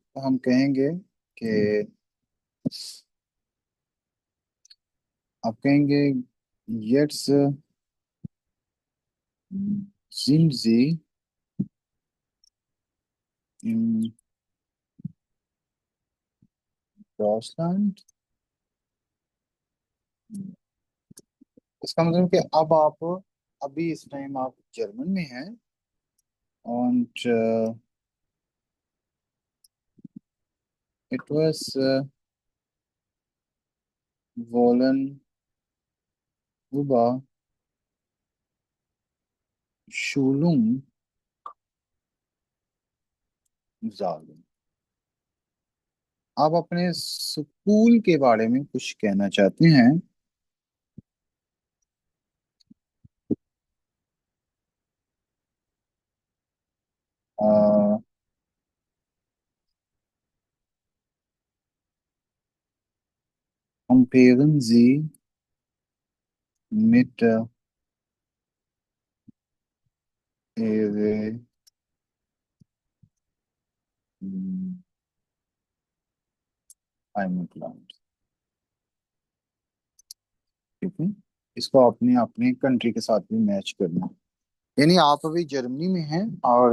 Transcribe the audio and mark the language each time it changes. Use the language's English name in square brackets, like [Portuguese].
[Hindi] हम कहेंगे कि आप कहेंगे यट्स [German] sind Sie in Deutschland? [Hindi] इसका मतलब कि अब आप अभी इस टाइम आप जर्मन में हैं। [German] und etwas wollen über Schulung sagen. [Hindi] आप अपने स्कूल के बारे में कुछ कहना चाहते हैं? [German] Comparen Sie mit Ihre Heimatland। [Hindi] ठीक है, इसको अपने अपने कंट्री के साथ भी मैच करना। यानी आप अभी जर्मनी में हैं और